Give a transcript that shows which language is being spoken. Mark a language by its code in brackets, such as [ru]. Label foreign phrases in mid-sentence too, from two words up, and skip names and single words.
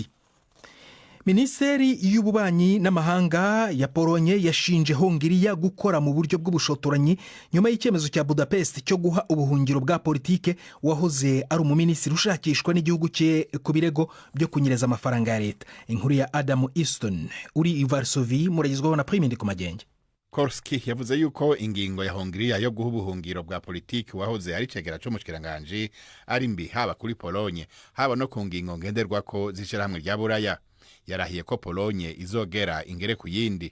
[rn] Minisiteri y'Ububanyi n'Amahanga ya Polonye yashinje Hongiriya gukora mu buryo bw'ubushotoranyi nyuma y'icyemezo cya Budapest cyo guha ubuhungiro bwa politike wahoze ari umuminisitiri ushakishwa n'igihugu cye ku birego byo kunyereza amafaranga ya leta. Inkuru ya Adam Easton uri i Varsovie muragizwaho na Prime Ndikumagenge. Korski yavuze yuko ingingo ya Hongiriya yo guha ubuhungiro bwa politiki wahoze ari cegera cyo mushikiranganje ari mbi haba kuri Polonye haba no ku ngingo ngenderwako z'ishirahamwe rya Buraya. Yarahiye ko Polonye izogera ingere ku yindi.